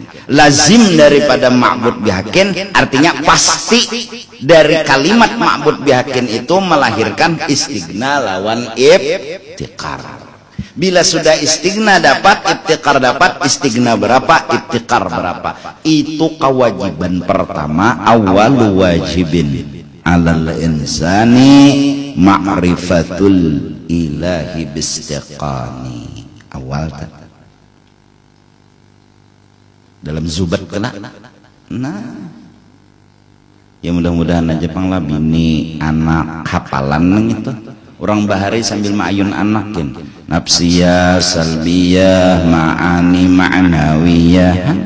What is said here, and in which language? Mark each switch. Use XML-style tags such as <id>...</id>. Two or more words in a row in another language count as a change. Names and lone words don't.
<bjn>Lazim daripada</bjn> <ar>ma'bud bihaqqin</ar> <bjn>artinya pasti dari kalimat</bjn> <ar>ma'bud bihaqqin</ar> <bjn>itu melahirkan istigna lawan ibtikar. Bila sudah istigna dapat, ibtikar dapat, istigna berapa, ibtikar berapa. Itu kewajiban pertama,</bjn> <ar>awalu wajibin alal insani ma'rifatul ilahi bistiqani.</ar> <bjn>Awal kan dalam zubat kena. Nah ya mudah-mudahan aja panglah bini anak hafalan itu orang bahari sambil ma'ayun anakin</bjn> <ar>nafsiyah salbiyah ma'ani ma'nawiyah.</ar>